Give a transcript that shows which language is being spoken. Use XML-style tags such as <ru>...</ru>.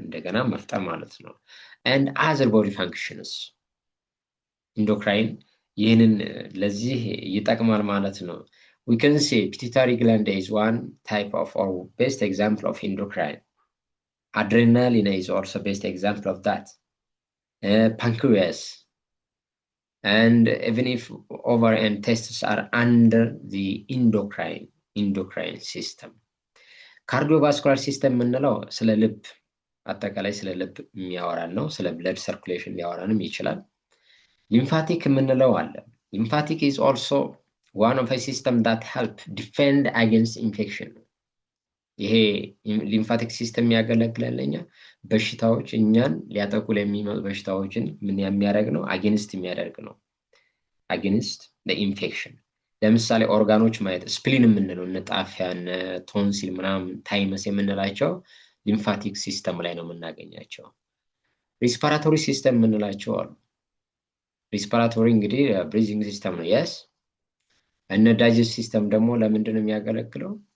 <am>እንደገና መፍጠር ማለት ነው።</am> <en>and other body functions endocrine</en> <am>ይህንን ለዚህ ይጠቅማል ማለት ነው።</am> <en>we can say pituitary gland is one type of or best example of endocrine. Adrenaline is also best example of that. Pancreas, and even if ovary and testes are under the endocrine system.</en> <am>Cardiovascular system ምንለው ስለ ልብ አጠቃላይ ስለ ልብ የሚያወራን ነው። ስለ</am> <en>blood circulation</en> <am>ሊያወራንም ይችላል። lymphatic ምንለው አለ</am> <en>Lymphatic is also one of a system that help defend against infection.</en> <am>ይሄ ሊምፋቲክ ሲስተም የሚያገለግለን ለኛ በሽታዎች እኛን ሊያጠቁ ለሚመጡ በሽታዎችን ምን የሚያደርግ ነው? አጌንስት የሚያደርግ ነው። አጌንስት ለኢንፌክሽን ለምሳሌ ኦርጋኖች ማየት ስፕሊን የምንለው እነ ጣፊያ እነ ቶንሲል ምናምን ታይመስ የምንላቸው ሊምፋቲክ ሲስተም ላይ ነው የምናገኛቸው። ሪስፓራቶሪ ሲስተም የምንላቸው አሉ። ሪስፓራቶሪ እንግዲህ ብሪዚንግ ሲስተም ነው። የስ እነ ዳይጀስት ሲስተም ደግሞ ለምንድን ነው የሚያገለግለው?</am>